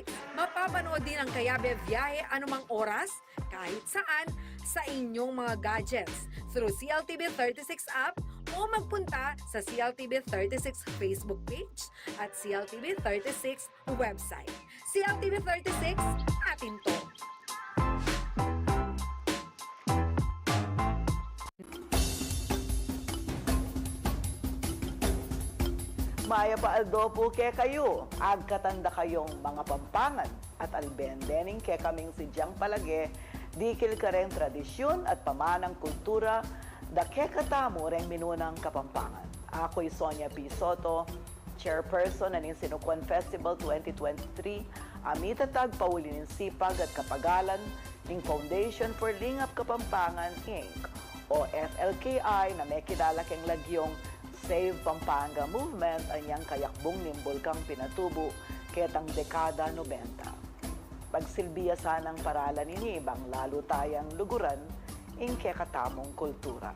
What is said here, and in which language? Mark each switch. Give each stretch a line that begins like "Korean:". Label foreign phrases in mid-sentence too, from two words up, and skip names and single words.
Filipino: Mapapanood din ang Kayabe Biyahe anumang oras, kahit saan, sa inyong mga gadgets. Through CLTV 36 app o magpunta sa CLTV 36 Facebook page at CLTV 36 website. CLTV 36, atin to.
Pampanga: Maya pa aldo po ke kayo, agkatanda kayong mga Pampangan at albendening ke kaming si Diang Palage, dikil ka rin tradisyon at pamanang kultura, da ke katamo rin minunang Kapampangan.
Filipino: Ako'y Sonia P. Soto, Chairperson ng Sinukuan Festival 2023, amitatag paulinin sipag at kapagalan ng Foundation for Lingap Kapampangan, Inc.
Pampanga: o FLKI na may kilala keng lagyong Save Pampanga Movement anyang kayakbong nimbol kang pinatubo ketang dekada 90. Pagsilbiya sanang paralan ini bang lalo tayang luguran ing kekatamong kultura.